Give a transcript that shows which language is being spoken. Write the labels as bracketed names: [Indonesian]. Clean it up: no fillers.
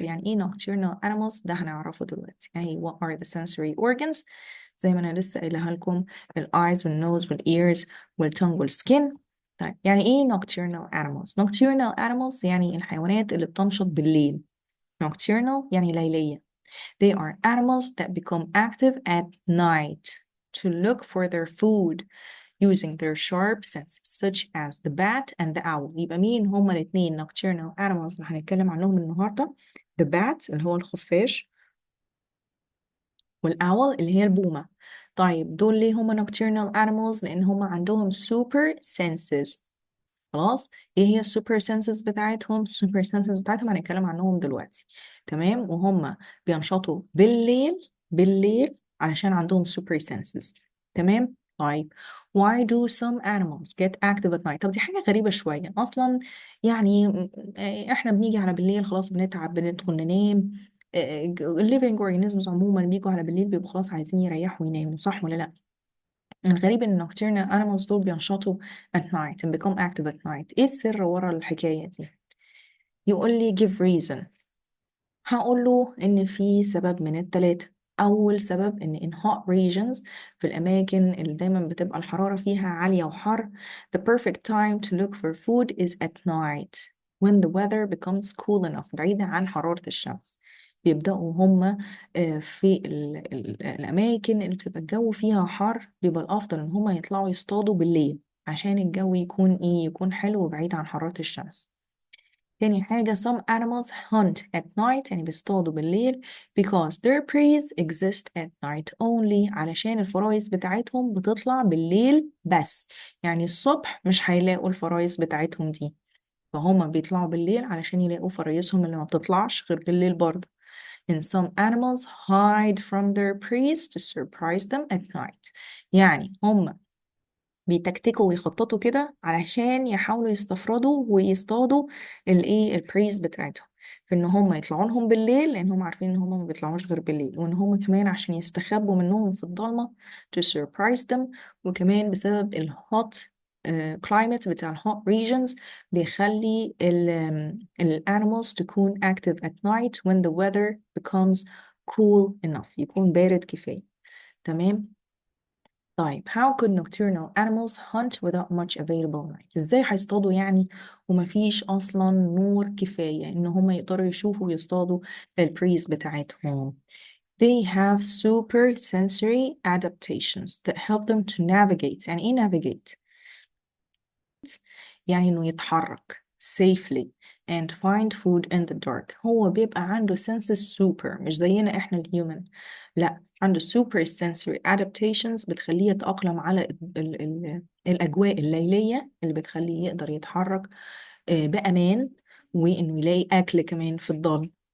[Arabic] يعني إيه nocturnal animals؟ ده هنعرفه دلوقتي. أهي [English] what are the sensory organs [Arabic] زي ما أنا لسه قايلها لكم، ال eyes وال nose وال ears وال tongue وال skin. طيب يعني إيه nocturnal animals؟ nocturnal animals يعني الحيوانات اللي بتنشط بالليل. nocturnal يعني ليلية. [English] They are animals that become active at night to look for their food using their sharp senses such as the bat and the owl. [Arabic] يبقى مين هما الاثنين nocturnal animals اللي هنتكلم عنهم النهارده؟ [English] the bat [Arabic] اللي هو الخفاش، والowl اللي هي البومة. طيب دول ليه هما nocturnal animals؟ لأن هما عندهم [English] super senses. [Arabic] خلاص، ايه هي السوبر سنسز بتاعتهم؟ السوبر سنسز بتاعتهم هنتكلم عنهم دلوقتي. تمام. وهم بينشطوا بالليل علشان عندهم سوبر سنسز. تمام. طيب [English] why do some animals get active at night؟ [Arabic] طب دي حاجة غريبة شوية أصلا. يعني احنا بنيجي على بالليل خلاص بنتعب بندخل ننام. الليفينج اورجانيزمز عموما بيجوا على بالليل بيبقوا خلاص عايزين يريحوا ويناموا، صح ولا لا؟ الغريب ان nocturnal animals دول بينشطوا [English] at night and become active at night. [Arabic] ايه السر ورا الحكاية دي؟ يقول لي [English] give reason. [Arabic] هقول له ان في سبب من التلاتة. اول سبب ان [English] in hot regions، [Arabic] في الاماكن اللي دايما بتبقى الحرارة فيها عالية وحر، [English] the perfect time to look for food is at night when the weather becomes cool enough. [Arabic] بعيدا عن حرارة الشمس بيبدأوا هم في الأماكن اللي بتبقى الجو فيها حر، بيبقى الأفضل إن هم يطلعوا يصطادوا بالليل عشان الجو يكون إيه، يكون حلو وبعيد عن حرارة الشمس. تاني حاجة [English] some animals hunt at night، [Arabic] يعني بيصطادوا بالليل [English] because their preys exist at night only، [Arabic] علشان الفرايس بتاعتهم بتطلع بالليل بس. يعني الصبح مش هيلاقوا الفرايس بتاعتهم دي، فهم بيطلعوا بالليل علشان يلاقوا فرايسهم اللي ما بتطلعش غير بالليل برضه. [English] And some animals hide from their preys to surprise them at night. [Arabic] يعني هم بيتكتكوا ويخططوا كده علشان يحاولوا يستفردوا ويصطادوا الايه البريز بتاعتهم، في ان هم يطلعوا لهم بالليل لان هم عارفين ان هم ما بيطلعوش غير بالليل، وان هم كمان عشان يستخبوا منهم في الضلمة [English] to surprise them. [Arabic] وكمان بسبب الهوت climate بتاع الهوت regions بيخلي ال animals تكون [English] active at night when the weather becomes cool enough، [Arabic] يكون بارد كفاية. تمام. [English] طيب how could nocturnal animals hunt without much available light؟ [Arabic] ازاي هيصطادوا يعني ومفيش اصلا نور كفاية ان هم يقدروا يشوفوا ويصطادوا البريز بتاعتهم؟ [English] They have super sensory adaptations that help them to navigate. [Arabic] يعني ايه navigate؟ يعني انه يتحرك [English] safely and find food in the dark. [Arabic] هو بيبقى عنده senses super، مش زينا احنا الهيومن، لا عنده [English] super sensory adaptations [Arabic] بتخليه يتأقلم على ال الأجواء الليلية اللي بتخليه يقدر يتحرك بأمان، وإنه يلاقي أكل كمان في الضلمة.